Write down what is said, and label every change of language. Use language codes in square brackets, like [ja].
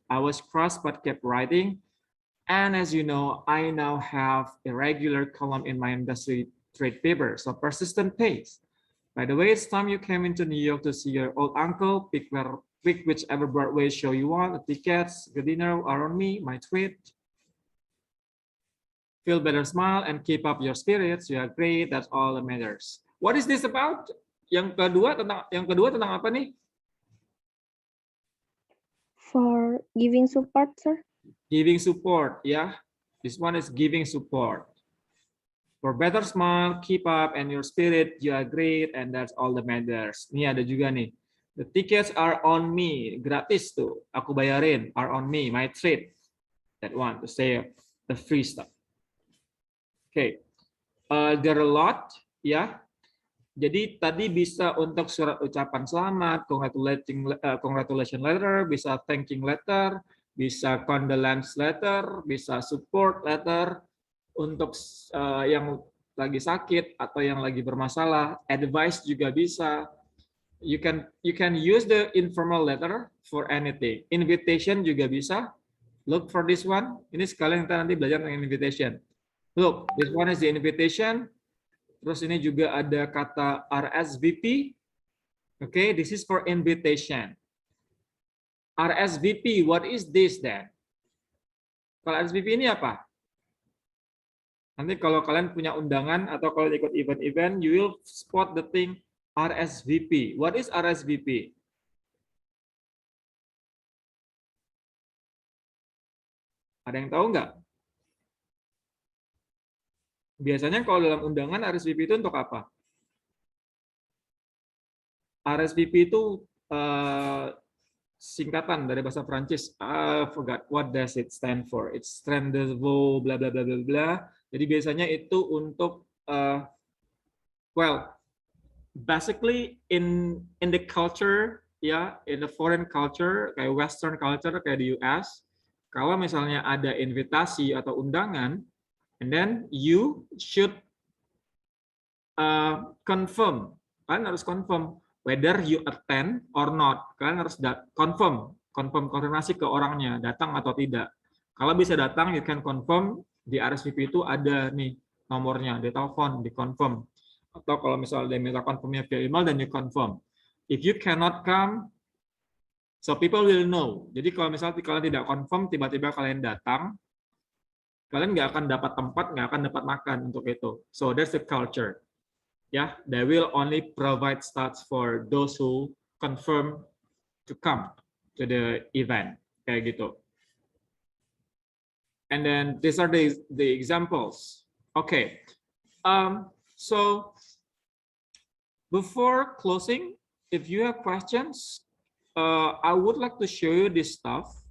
[en] I was cross but kept writing. And as you know, I now have a regular column in my industry trade paper, so persistent pays. By the way, it's time you came into New York to see your old uncle. Pick whichever Broadway show you want. The tickets, the dinner are on me, my tweet. Feel better, smile, and keep up your spirits. You are great. That's all that matters. What is this about? [id] Yang kedua tentang apa nih? [en] For giving support, sir. Giving support, ya. This one is giving support. For better smile, keep up, and your spirit, you are great, and that's all that matters. [id] Ini ada juga nih. [en] The tickets are on me, [id] gratis tuh, aku bayarin, [en] are on me, my treat. That one, to say the free stuff. [id] Okay, there are a lot, ya. Jadi tadi bisa untuk surat ucapan selamat, congratulation letter, bisa thanking letter, bisa condolence letter, bisa support letter. Untuk yang lagi sakit atau yang lagi bermasalah, advice juga bisa. [en] You can use the informal letter for anything. [id] Invitation juga bisa. [en] Look for this one. [id] Ini sekalian kita nanti belajar tentang invitation. [en] Look, this one is the invitation. [id] Terus ini juga ada kata RSVP. [en] Okay, this is for invitation. RSVP, what is this then? [id] Kalau RSVP ini apa? Nanti kalau kalian punya undangan atau kalau ikut event-event, [en] you will spot the thing RSVP. What is RSVP? [id] Ada yang tahu nggak? Biasanya kalau dalam undangan RSVP itu untuk apa? RSVP itu singkatan dari bahasa Prancis. [en] I forgot what does it stand for. [id] It's rendezvous bla bla bla bla bla. Jadi biasanya itu untuk [en] well, basically in the culture, [id] ya, [en] in the foreign culture, [id] kayak Western culture, kayak di US, kalau misalnya ada invitasi atau undangan, [en] and then you should confirm, [id] kalian harus confirm [en] whether you attend or not. [id] Kalian harus konfirmasi ke orangnya, datang atau tidak. Kalau bisa datang, [en] you can confirm. [id] Di RSVP itu ada nih nomornya, di telepon, di confirm. Atau kalau misalnya dia minta confirmnya via email, dan [en] you confirm. If you cannot come, so people will know. [id] Jadi kalau misalnya kalian tidak confirm, tiba-tiba kalian datang, kalian nggak akan dapat tempat, nggak akan dapat makan untuk itu. [en] So that's the culture. Ya, they will only provide slots for those who confirm to come to the event, [id] kayak gitu. [en] And then these are the examples. Okay, so before closing, if you have questions, I would like to show you this stuff.